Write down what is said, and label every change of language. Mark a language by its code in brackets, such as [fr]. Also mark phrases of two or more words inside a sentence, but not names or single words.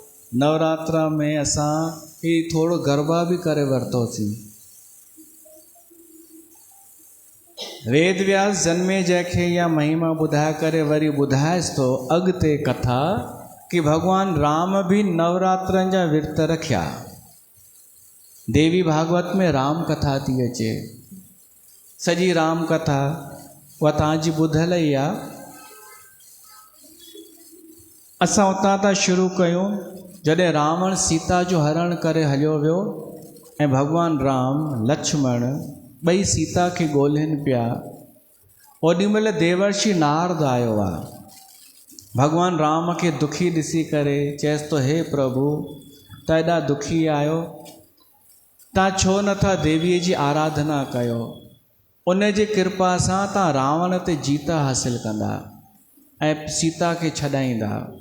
[sd] नवरात्रा में असां ही थोड़ो गरबा भी करे वरितोसीं। वेद व्यास जन्मे जंहिंखे इहा महिमा ॿुधाए करे वरी ॿुधाएसि थो अॻिते कथा कि भगवान राम भी नवरात्रनि जा विर्त रखिया। देवी भागवत में राम कथा थी अचे, सॼी राम कथा उहा तव्हांजी ॿुधल ई आहे। असां उतां था शुरू कयूं जॾहिं रावण सीता जो हरण करे हलियो वियो ऐं भगवान राम लक्ष्मण ॿई सीता खे ॻोल्हिनि पिया। ओॾीमहिल देवर्षि नारद आयो आहे। भगवान राम खे दुखी ॾिसी करे चएसि थो, हे प्रभु तव्हां एॾा दुखी आहियो, तव्हां छो नथा देवीअ जी आराधना कयो, उन जी कृपा सां तव्हां रावण ते जीत हासिल कंदा ऐं सीता खे छॾाईंदा।